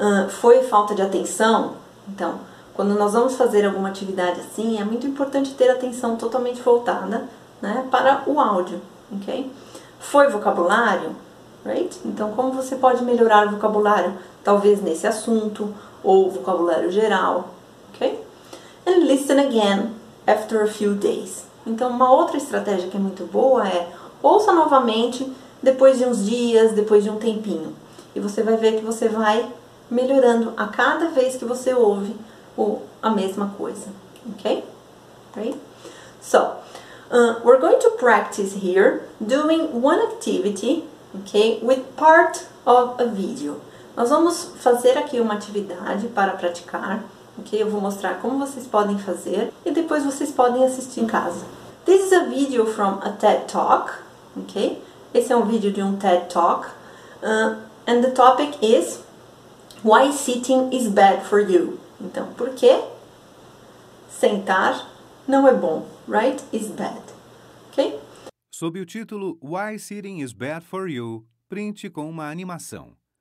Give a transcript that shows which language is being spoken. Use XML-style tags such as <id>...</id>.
<pt>Foi falta de atenção? Então, quando nós vamos fazer alguma atividade assim, é muito importante ter a atenção totalmente voltada, né, para o áudio, ok? Foi vocabulário? Right? Então, como você pode melhorar o vocabulário? Talvez nesse assunto, ou vocabulário geral, ok?</pt> <en>And listen again after a few days.</en> <pt>Então, uma outra estratégia que é muito boa é ouça novamente depois de uns dias, depois de um tempinho. E você vai ver que você vai melhorando a cada vez que você ouve a mesma coisa, ok? Right?</pt> <en>So, we're going to practice here doing one activity, okay, with part of a video.</en> <pt>Nós vamos fazer aqui uma atividade para praticar, ok? Eu vou mostrar como vocês podem fazer e depois vocês podem assistir em casa.</pt> <en>This is a video from a TED Talk, ok?</en> <pt>Esse é um vídeo de um TED Talk,</pt> <en>and the topic is Why Sitting is Bad for You.</en> <pt>Então, por que sentar não é bom, right?</pt> <en>Is bad, ok?</en> <pt>Sob o título Why Sitting is Bad for You, printe com uma animação.</pt>